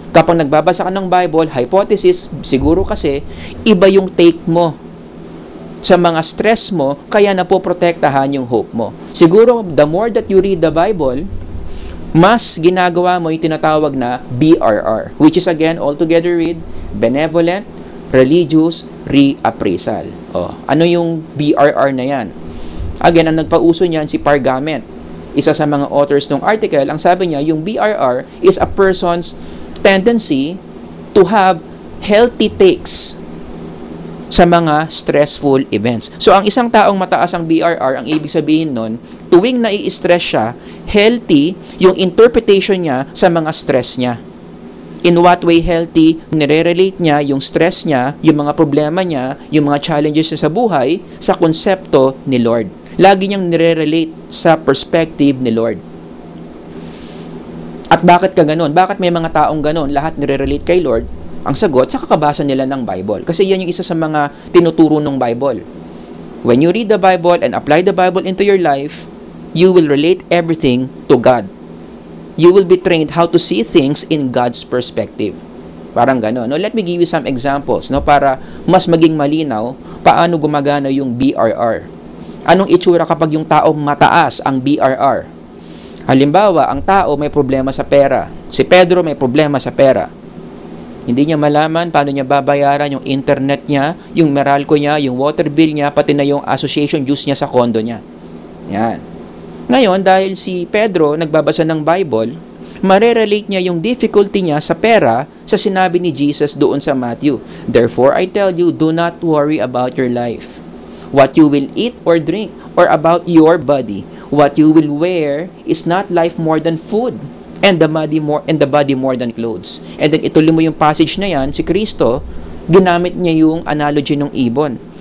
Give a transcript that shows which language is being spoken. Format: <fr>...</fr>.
<tl>Kapag nagbabasa ka ng Bible, hypothesis, siguro kasi iba yung take mo sa mga stress mo, kaya napoprotektahan yung hope mo.</tl> <en>Siguro, the more that you read the Bible,</en> <tl>mas ginagawa mo yung tinatawag na</tl> <en>BRR, which is again, altogether read, benevolent, religious, reappraisal.</en> <tl>Ano yung BRR na yan? Again, ang nagpauso niyan si Pargament. Isa sa mga authors ng article, ang sabi niya, yung BRR</tl> <en>is a person's tendency to have healthy takes</en> <tl>sa mga stressful events. So, ang isang taong mataas ang BRR, ang ibig sabihin nun, tuwing nai-stress siya, healthy yung interpretation niya sa mga stress niya.</tl> <en>In what way healthy?</en> <tl>Nire-relate niya yung stress niya, yung mga problema niya, yung mga challenges niya sa buhay, sa konsepto ni Lord. Lagi niyang nire-relate sa perspective ni Lord. At bakit ka ganon? Bakit may mga taong ganon? Lahat nire-relate kay Lord? Ang sagot, sa kakabasa nila ng Bible. Kasi yan yung isa sa mga tinuturo ng Bible.</tl> <en>When you read the Bible and apply the Bible into your life, you will relate everything to God. You will be trained how to see things in God's perspective.</en> <tl>Parang gano'n. No?</tl> <en>Let me give you some examples, no?</en> <tl>Para mas maging malinaw paano gumagana yung BRR. Anong itsura kapag yung tao mataas ang BRR? Halimbawa, ang tao may problema sa pera. Si Pedro may problema sa pera. Hindi niya malaman paano niya babayaran yung internet niya, yung Meralco niya, yung water bill niya, pati na yung association dues niya sa condo niya. Yan. Ngayon, dahil si Pedro nagbabasa ng Bible, marerelate niya yung difficulty niya sa pera sa sinabi ni Jesus doon sa Matthew.</tl> <en>Therefore, I tell you, do not worry about your life, what you will eat or drink, or about your body. What you will wear is not life more than food, and the body more than clothes.</en> <tl>And then ituloy mo yung passage na yan, si Kristo, ginamit niya yung analogy ng ibon.</tl>